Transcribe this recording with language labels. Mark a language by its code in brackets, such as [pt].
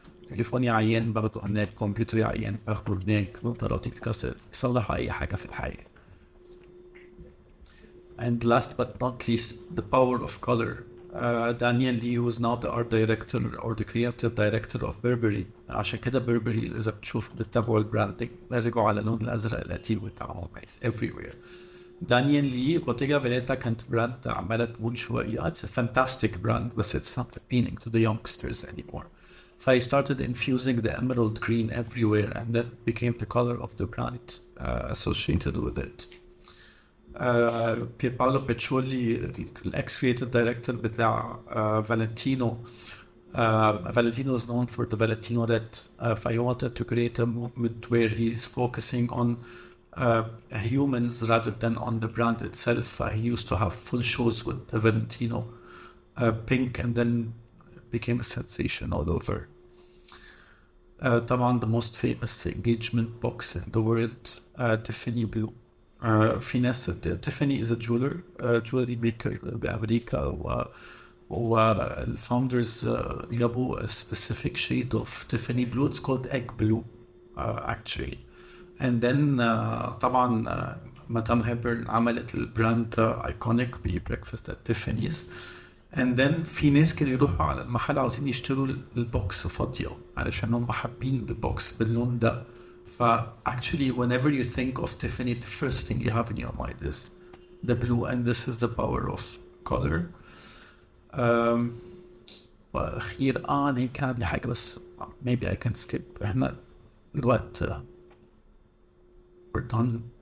[ar] تليفوني عيان باخده هناك، كمبيوتري عيان باخده هناك، نظاراتي تتكسر، بيصلحوا أي حاجة في الحياة. [en] And last but not least, the power of color. Daniel Lee, who is now the art director or the creative director of Burberry. [ar] عشان كده Burberry إذا بتشوف بتتابعوا البراندنج رجعوا على اللون الأزرق القتيل بتاعهم everywhere. Daniel Lee Bottega Veneta كانت براند عمالة تقول شوية. [en] It's a fantastic brand, but it's not appealing to the youngsters anymore. So I started infusing the emerald green everywhere, and that became the color of the brand associated with it. Pierpaolo Peccioli, ex-creative director بتاع Valentino. Valentino is known for the Valentino Red. I wanted to create a movement where he's focusing on humans rather than on the brand itself. He used to have full shows with the Valentino pink, and then became a sensation all over. طبعا the most famous engagement box in the world, Tiffany blue. في ناس Tiffany is a jeweler, jewelry maker بأمريكا, والfounders جابوا a specific shade of Tiffany blue. It's called egg blue actually. [ar] And then طبعا مدام هيبرن عملت البراند ايكونيك ببريكفاست at Tiffany's. And then في ناس كانوا يروحوا على المحل عاوزين يشتروا البوكس فاضية علشان هم حابين البوكس باللون ده. [en] Actually, whenever you think of Tiffany, the first thing you have in your mind is the blue, and this is the power of color. [ar] وأخير أنا كان عندي حاجة بس [en] maybe I can skip. [ar] إحنا الوقت [en] we're done.